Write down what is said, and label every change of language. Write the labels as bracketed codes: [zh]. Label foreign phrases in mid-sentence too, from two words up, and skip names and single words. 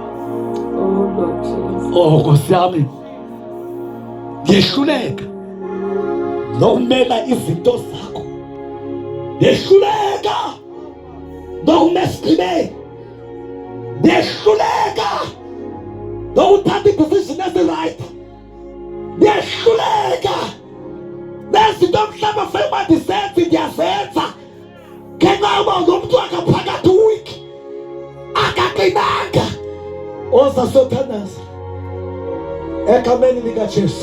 [zu] Oh Nkosi yami. Ngehluleka nokumela izinto zakho. Ngehluleka nokumesibe. Ngehluleka nokuthatha i-decision ezi-right. [xh] Ngehluleka nezinto mhlawumbe fema ndizenze ndiyazenza ngenxa yoba lo mntu wangaphakathi uwiki akaqinanga. [zu] Oza siyothandaza egameni likaJesu.